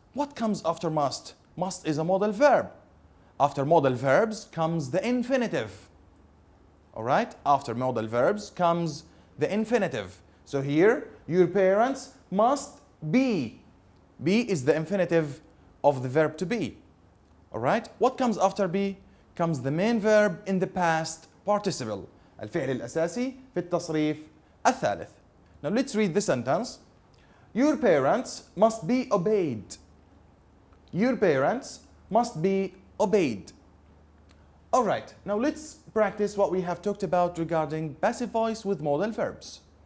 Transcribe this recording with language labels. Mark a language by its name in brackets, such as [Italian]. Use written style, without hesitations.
[English] What comes after must? Must is a modal verb. After modal verbs comes the infinitive. All right? After modal verbs comes the infinitive. So here, your parents must be. Be is the infinitive of the verb to be. All right? What comes after be? Comes the main verb in the past participle. [Arabic] الفعل الأساسي في التصريف الثالث. [English] Now let's read the sentence. Your parents must be obeyed. Your parents must be obeyed. All right, now let's practice what we have talked about regarding passive voice with modal verbs.